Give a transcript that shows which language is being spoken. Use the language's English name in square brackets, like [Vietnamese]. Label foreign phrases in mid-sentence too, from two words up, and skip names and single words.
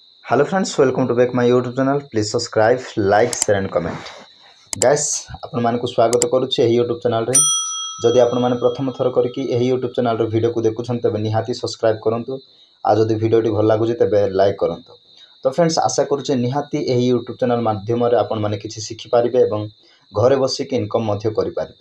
[English] Hello friends, welcome to back my YouTube channel. Please subscribe, like, share and comment. Guys, [Odia] ଆପଣମାନଙ୍କୁ ସ୍ୱାଗତ କରୁଛି ଏହି YouTube ଚ୍ୟାନେଲରେ। ଯଦି ଆପଣମାନେ ପ୍ରଥମ ଥର କରିକେ ଏହି YouTube ଚ୍ୟାନେଲରେ ଭିଡିଓକୁ ଦେଖୁଛନ୍ତି ତେବେ ନିହାତି ସବସ୍କ୍ରାଇବ କରନ୍ତୁ। ଆଉ ଯଦି ଭିଡିଓଟି ଭଲ ଲାଗୁଛି ତେବେ ଲାଇକ କରନ୍ତୁ। ତ ଫ୍ରେଣ୍ଡସ ଆଶା କରୁଛି ନିହାତି ଏହି YouTube ଚ୍ୟାନେଲ ମାଧ୍ୟମରେ ଆପଣମାନେ କିଛି ଶିଖିପାରିବେ ଏବଂ ଘରେ ବସି କି ଇନକମ ମଧ୍ୟ କରିପାରିବେ।